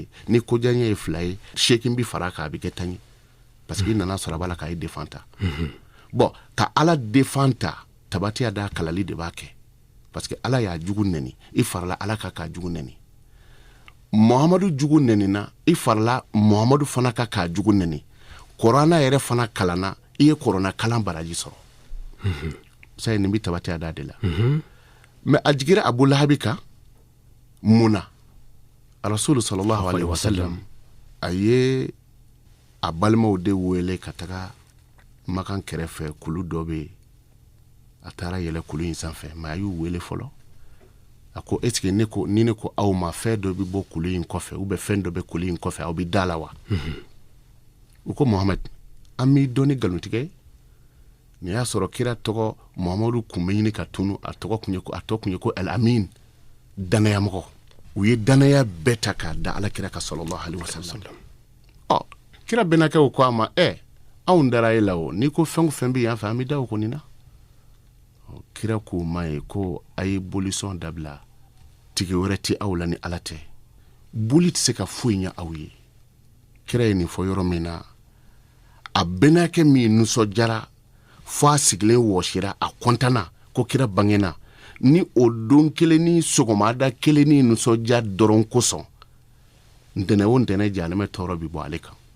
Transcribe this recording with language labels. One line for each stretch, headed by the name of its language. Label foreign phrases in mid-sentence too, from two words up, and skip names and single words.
Bambara: ni koja ye 2 ye 8 bi fara kan a bɛ kɛ 10 ye
French: parce que
Bambara: i nana sɔrɔ a b'a la k'a défend ta bon ka ala défend ta tabatiya da kalali de b'a kɛ
French: parce que
Bambara: ala y'a jugu nɛni i farala ala ka jugu nɛni muhamadu jugu nɛnina i farala muhamadu fana ka jugu nɛni korana yɛrɛ fana kalanna i ye korana kalan baraji sɔrɔ ça ye nin bi tabatiya da de la mais a jigira abu lahabi kan muna rasulu
Arabic: صلى الله عليه وسلم
Bambara: a ye a balimaw de wele ka taga makan kɛrɛfɛ kulu dɔ bɛ a taara yɛlɛ kulu in sanfɛ mais a y'u wele fɔlɔ a ko
French: est ce que
Bambara: ni ne ko aw ma fɛn dɔ bɛ bɔ kulu in kɔfɛ
French: ou bien
Bambara: fɛn dɔ bɛ kulu in kɔfɛ aw bɛ da la wa u ko muhamad an b'i dɔn ni nkalontigɛ ye ni y'a sɔrɔ kira tɔgɔ muhamadu kun bɛ ɲini ka tunu a tɔgɔ kun ye ko
Arabic: الأمين
Bambara: danayamɔgɔ u ye danaya bɛɛ ta k'a da ala kira ka
Arabic: صلى الله عليه وسلم
Bambara: kira bɛnakɛ o ko a ma anw dara e la o ni ko fɛn o fɛn bɛ yan fɛ an bɛ da o kɔni na kira k'o ma ye ko a ye bolisɔn dabila tigi wɛrɛ tɛ aw la ni ala tɛ boli tɛ se ka foyi ɲɛ aw ye kira ye nin fɔ yɔrɔ min na a bɛnakɛ min nisɔndiyara fo a sigilen wɔsira a kɔntana ko kira bangena ni o don kelen ni sɔgɔmada kelen ni nisɔndiya dɔrɔn kosɔn ntɛnɛn o ntɛnɛn jahanɛmɛ tɔɔrɔ bi bɔ ale kan